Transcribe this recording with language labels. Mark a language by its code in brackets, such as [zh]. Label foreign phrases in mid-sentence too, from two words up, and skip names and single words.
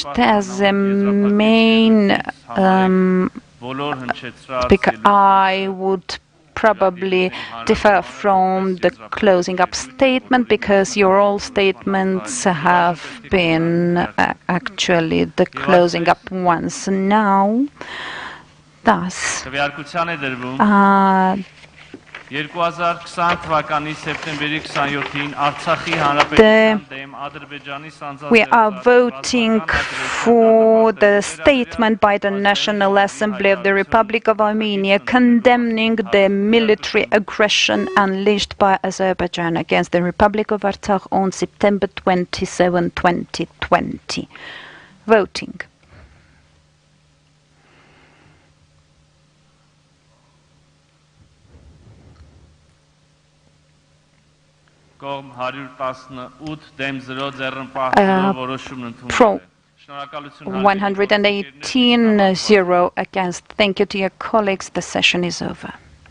[en] As a main speaker, I would probably differ from the closing up statement because your all statements have been actually the closing up ones now. Thus, [hy] 2020 թվականի սեպտեմբերի 27-ին Արցախի հանրապետության դեմ Ադրբեջանի [en] we are voting for the statement by the National Assembly of the Republic of Armenia condemning the military aggression unleashed by Azerbaijan against the Republic of Artsakh on September 27, 2020. Voting. [hy] Կողմ 118 դեմ 0 ձեռնպահներով որոշումն ընդունվել է։ [en] 118 0 against. Thank you to your colleagues. The session is over.